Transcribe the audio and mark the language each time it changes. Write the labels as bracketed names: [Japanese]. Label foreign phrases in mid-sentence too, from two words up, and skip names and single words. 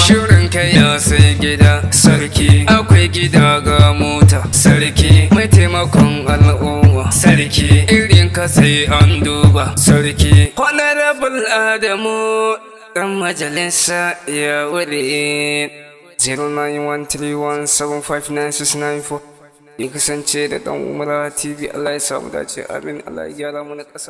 [Hausa] Shirin ka ya sai gida sarki. Akwai gida ga mota sarki. Mai taimakon al'umma sarki. Irin ka sai an duba sarki. Honorable Adamu dan majalisa ya wuri. Zero nine one three one seven five nine six nine four. Ya kasance da dan Umara T V. Allah ya samu dace. Amin. Allah ya gyara mana ƙasar.